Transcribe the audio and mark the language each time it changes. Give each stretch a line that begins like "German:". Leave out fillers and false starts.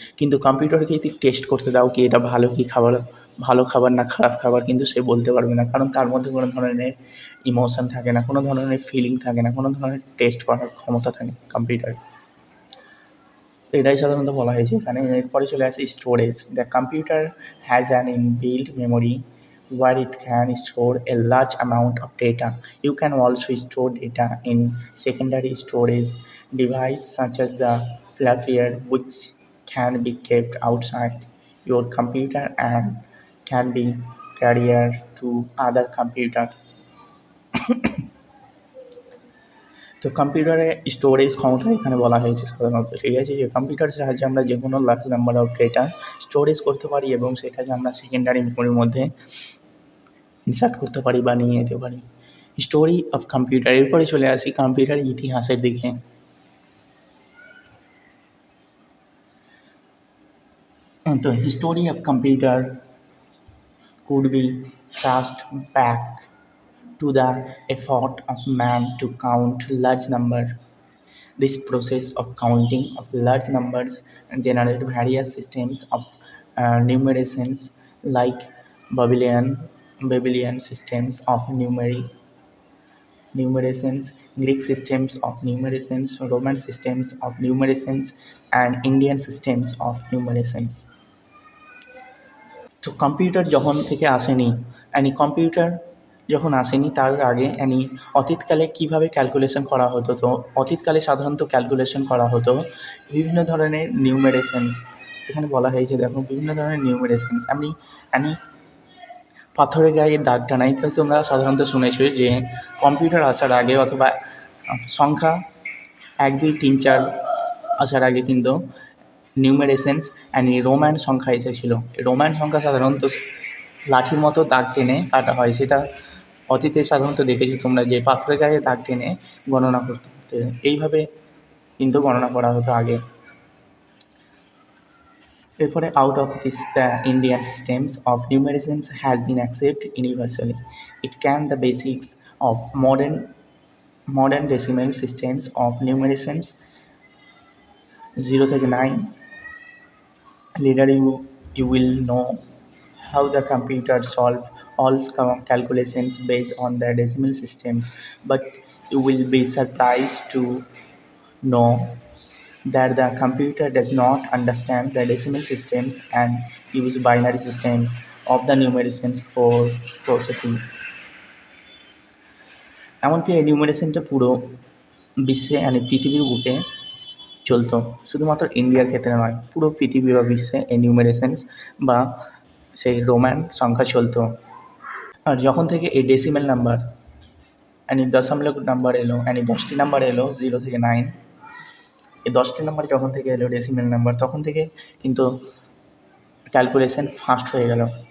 Bangla: কিন্তু কম্পিউটারকে যদি টেস্ট করতে দাও কি এটা ভালো কি খাবার, ভালো খাবার না খারাপ খাবার, কিন্তু সে বলতে পারবে না, কারণ তার মধ্যে কোনো ধরনের ইমোশন থাকে না, কোনো ধরনের ফিলিং থাকে না, কোনো ধরনের টেস্ট করার ক্ষমতা থাকে কম্পিউটারে। এটাই সাধারণত বলা হয়েছে এখানে। এরপরে চলে আসে storage.
English: The computer has an inbuilt memory where it can store a large amount of data. You can also store data in secondary storage device such as the flafier, which can be kept outside your computer and can be carried to other computer.
Bangla: তো কম্পিউটারে storage ক্ষমতা এখানে বলা হয়েছে সাধারণত, ঠিক আছে, যে কম্পিউটারের সাহায্যে আমরা যে কোনো
English: large number of data
Bangla: storage করতে পারি এবং সেটাকে আমরা সেকেন্ডারি মেমোরির মধ্যে ইনসার্ট করতে পারি বা নিয়ে যেতে পারি।
English: Story of computer.
Bangla: এরপরে চলে আসি কম্পিউটারের ইতিহাসের দিকে।
English: তো history of computer could be traced back to the effort of man to count large number. This process of counting of large numbers generated various systems of numerations like Babylonian systems of numerations, Greek systems of numerations, Roman systems of numerations, and Indian systems of numerations.
Bangla: তো computer যখন থেকে আসেনি, computer যখন আসেনি তার আগে অতীতকালে কীভাবে calculation করা হতো? তো অতীতকালে সাধারণত ক্যালকুলেশন করা হতো বিভিন্ন ধরনের নিউমেরেশনস। এখানে বলা হয়েছে দেখো বিভিন্ন ধরনের নিউমেরেশনস। আমি পাথরের গায়ে দাগ টানাই, তো তোমরা সাধারণত শুনেছো যে কম্পিউটার আসার আগে অথবা সংখ্যা 1 2 3 4 আসার আগে কিন্তু নিউমেরেশনস রোমান সংখ্যা এসেছিলো। রোমান সংখ্যা সাধারণত লাঠির মতো দাগ টেনে কাটা হয়, সেটা অতীতে সাধারণত দেখেছো তোমরা যে পাথরের গায়ে দাগ টেনে গণনা করতে হতো, এইভাবে কিন্তু গণনা করা হতো আগে। এরপরে
English: out of this the Indian systems of numerations has been accepted universally. It can the basics of modern decimal systems of numerations
Bangla: 0 থেকে 9.
English: Later you will know how the computer solve all calculations based on the decimal system, but you will be surprised to know that the computer does not understand the decimal systems and use binary systems of the numerations for processing.
Bangla: এমনকি এই নিউমেরেশনটা পুরো বিশ্বে পৃথিবীর বুকে চলতো, শুধুমাত্র ইন্ডিয়ার ক্ষেত্রে নয়, পুরো পৃথিবী বা বিশ্বে এই নিউমেরেশনস বা সেই রোমান সংখ্যা চলতো। আর যখন থেকে এই ডেসিমেল নাম্বার দশমিক নাম্বার এলো, 10টি নাম্বার এলো 0 থেকে 9, এই 10টি নাম্বার যখন থেকে এলো ডেসিমেল নাম্বার, তখন থেকে কিন্তু ক্যালকুলেশন ফাস্ট হয়ে গেল।